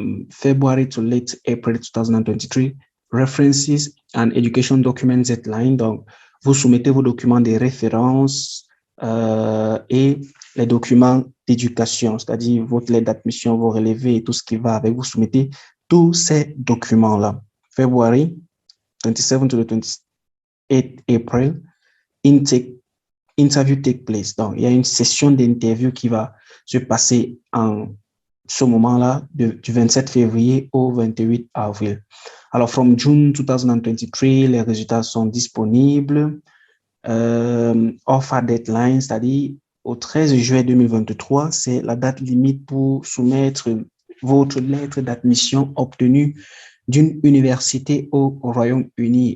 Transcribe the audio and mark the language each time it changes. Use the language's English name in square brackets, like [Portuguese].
[English] February to late April 2023, references and education documents deadline. [French] Donc, vous soumettez vos documents de référence et les documents d'éducation, c'est-à-dire votre lettre d'admission, vos relevés et tout ce qui va avec. Vous soumettez tous ces documents-là. [English] February 27 to the 28 April, interview take place. [French] Donc, il y a une session d'interview qui va se passer en ce moment-là, du 27 février au 28 avril. Alors, [English] from June 2023, [French] les résultats sont disponibles. Offer deadline, c'est-à-dire au 13 juillet 2023, c'est la date limite pour soumettre votre lettre d'admission obtenue d'une université au Royaume-Uni.